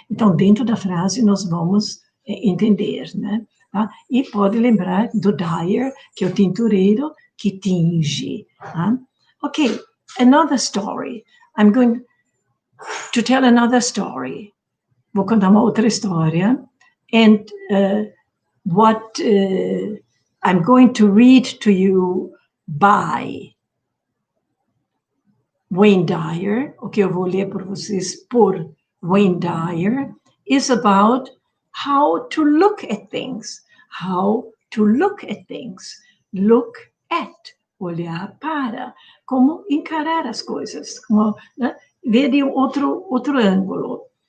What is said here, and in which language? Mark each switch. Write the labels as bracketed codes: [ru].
[pt] Então, dentro da frase, nós vamos entender, né? Tá? E pode lembrar do Dyer, que é o tintureiro que tinge. [en] Tá? Ok, another story. I'm going to tell another story. [pt] Vou contar uma outra história. [en] And what I'm going to read to you by Wayne Dyer, [pt] o que eu vou ler para vocês por Wayne Dyer, [en] is about how to look at things. Look at, [pt] olhar para, como encarar as coisas, como, né, ver de outro ângulo.